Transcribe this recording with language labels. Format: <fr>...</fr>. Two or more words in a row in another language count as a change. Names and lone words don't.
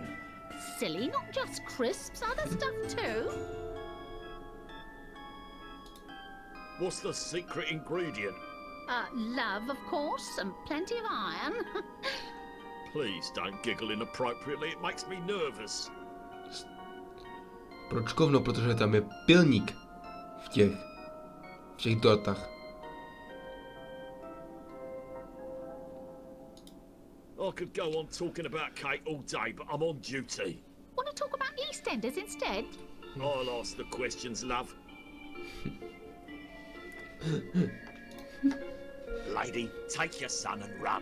<en>Silly, not just crisps, other stuff too. What's the secret ingredient? Love, of course, and plenty of iron. Please don't giggle inappropriately, it makes me nervous.</en> <cs>Proč kovno? Protože tam je pilník v těch dortách.</cs> <en>I could go on talking about cake all day, but I'm on duty. Want to talk about EastEnders instead? I'll ask the questions, love. Lady, take your son and run.</en>